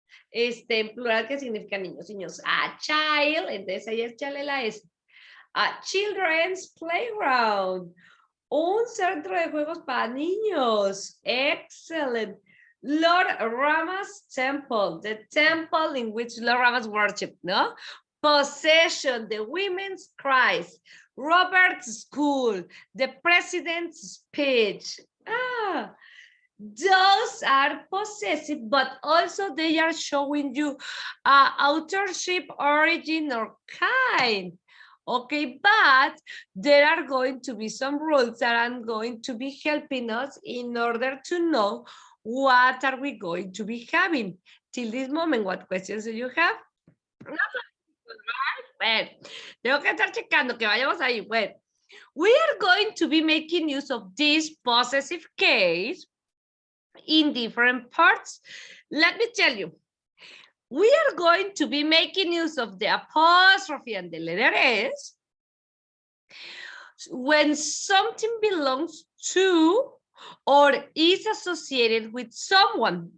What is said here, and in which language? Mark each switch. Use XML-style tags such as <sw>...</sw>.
<es>En plural, que significa niños, niños.</es> <en>A child,</en> <es>entonces ahí échale la S.</es> <en>A children's playground.</en> <es>Un centro de juegos para niños.</es> <en>Excellent. Lord Rama's temple, the temple in which Lord Rama's worship, no? Possession, the women's cries. Robert's school, the president's speech. Those are possessive, but also they are showing you authorship, origin, or kind. Okay, but there are going to be some rules that are going to be helping us in order to know what are we going to be having. Till this moment, what questions do you have?</en> <es>Well, tengo que estar checando que vayamos ahí.</es> <en>Well, we are going to be making use of this possessive case in different parts. Let me tell you. We are going to be making use of the apostrophe and the letter S when something belongs to or is associated with someone.</en>